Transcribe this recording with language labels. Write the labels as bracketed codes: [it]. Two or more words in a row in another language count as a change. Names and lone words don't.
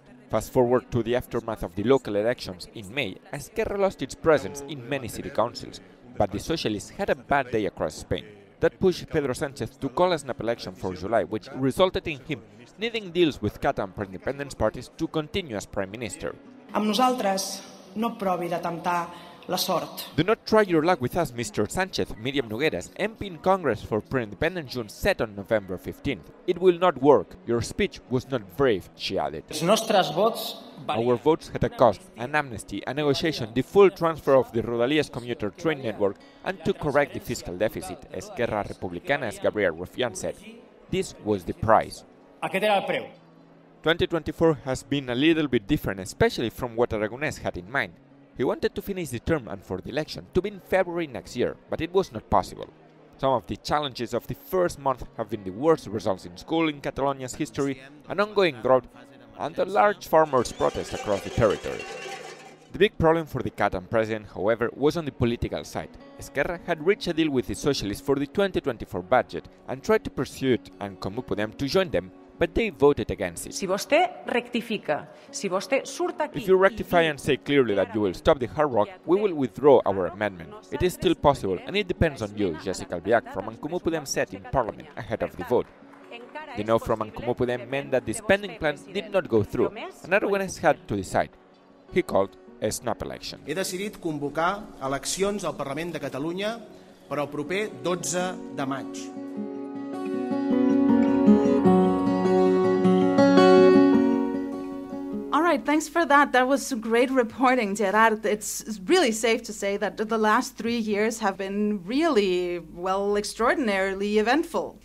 [en] Fast forward to the aftermath of the local elections in May, Esquerra lost its presence in many city councils, but the Socialists had a bad day across Spain. That pushed Pedro Sánchez to call a snap election for July, which resulted in him needing deals with Catalan pro-independence parties to continue as Prime Minister. [ca] Amb nosaltres no provi de temptar la sort. [en] Do not try your luck with us, Mr. Sánchez, Miriam Nogueras, MP in Congress for Pro-Independent Junts, said on November 15th. It will not work. Your speech was not brave, she added. [ca] Els nostres vots [en] Our votes had a cost, an amnesty, a negotiation, the full transfer of the Rodalies commuter train network, and to correct the fiscal deficit, Esquerra Republicana's Gabriel Rufián said. This was the price. [ca] Aquest era el preu. [en] 2024 has been a little bit different, especially from what Aragonès had in mind. He wanted to finish the term and for the election to be in February next year, but it was not possible. Some of the challenges of the first month have been the worst results in school in Catalonia's history, an ongoing drought, and a large farmers' protest across the territory. The big problem for the Catalan president, however, was on the political side. Esquerra had reached a deal with the Socialists for the 2024 budget and tried to pursue it and Comú Podem to join them, but they voted against it. [ca] Si vostè rectifica, si vostè surt aquí... [en] If you rectify and say clearly that you will stop the hard rock, we will withdraw our amendment. It is still possible, and it depends on you, Jessica Albiach from En Comú Podem said in Parliament ahead of the vote. The no from En Comú Podem meant that the spending plan did not go through, and Aragonès had to decide. He called a snap election. [ca] He decidit convocar eleccions al Parlament de Catalunya per al proper 12 de maig. [en] All right, thanks for that. That was great reporting, Gerard. It's really safe to say that the last 3 years have been really, well, extraordinarily eventful.